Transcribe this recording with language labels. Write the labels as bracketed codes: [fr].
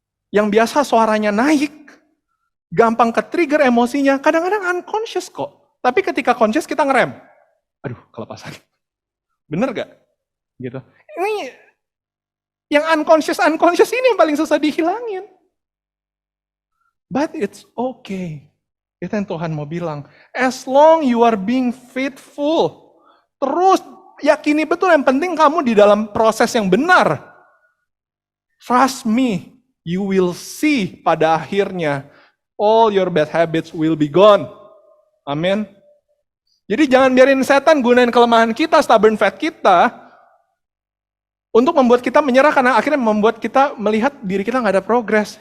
[id] Yang biasa suaranya naik, gampang ke-trigger emosinya, kadang-kadang unconscious kok. Tapi ketika conscious kita ngerem. Aduh, kelepasan. Bener gak? Gitu. Ini yang unconscious ini yang paling susah dihilangin. [en] But it's okay. [id] Itu yang Tuhan mau bilang. [en] As long you are being faithful. [id] Terus yakini betul yang penting kamu di dalam proses yang benar. [en] Trust me, you will see [id] pada akhirnya [en] all your bad habits will be gone. Amin. [id] Jadi jangan biarin setan gunain kelemahan kita, stubborn fat kita, untuk membuat kita menyerah karena akhirnya membuat kita melihat diri kita nggak ada progress.